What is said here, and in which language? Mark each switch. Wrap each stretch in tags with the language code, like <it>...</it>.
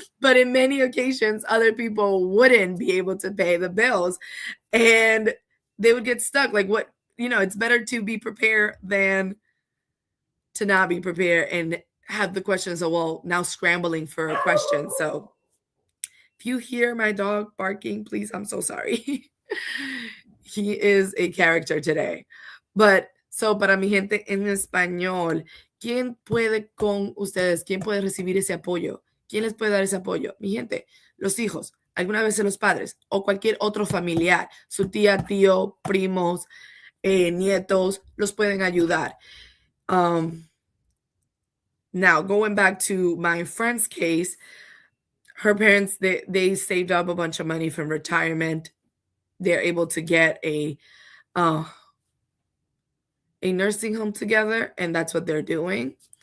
<en>But in many occasions, other people wouldn't be able to pay the bills and they would get stuck. Like, what, it's better to be prepared than to not be prepared and have the questions. So, well, now scrambling for a question. So if you hear my dog barking, please, I'm so sorry. He is a character today.</en> <es>But, so para mi gente en español, ¿quién puede con ustedes? ¿Quién puede recibir ese apoyo? ¿Quién les puede dar ese apoyo? Mi gente, los hijos, alguna vez los padres o cualquier otro familiar, su tía, tío, primos, nietos, los pueden ayudar.</es> <en>Now, going back to my friend's case, her parents, they saved up a bunch of money from retirement. They're able to get a nursing home together, and that's what they're doing.</en>